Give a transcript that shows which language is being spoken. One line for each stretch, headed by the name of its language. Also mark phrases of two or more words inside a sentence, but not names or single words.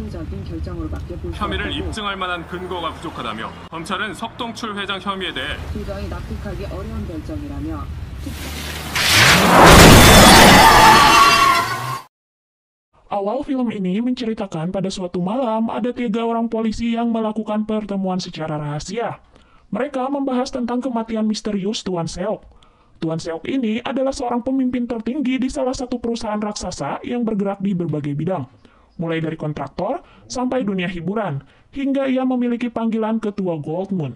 Korean: 적극적인 결정으로밖에 볼 수 혐의를 없다고 입증할 만한 근거가 부족하다며 검찰은 석동출 회장 혐의에 대해 도저히 납득하기 어려운 결정이라며
Indonesian: Awal film ini menceritakan pada suatu malam ada 3 orang polisi yang melakukan pertemuan secara rahasia. Mereka membahas tentang kematian misterius Tuan Seok. Tuan Seok ini adalah seorang pemimpin tertinggi di salah satu perusahaan raksasa yang bergerak di berbagai bidang, mulai dari kontraktor sampai dunia hiburan, hingga ia memiliki panggilan ketua Gold Moon.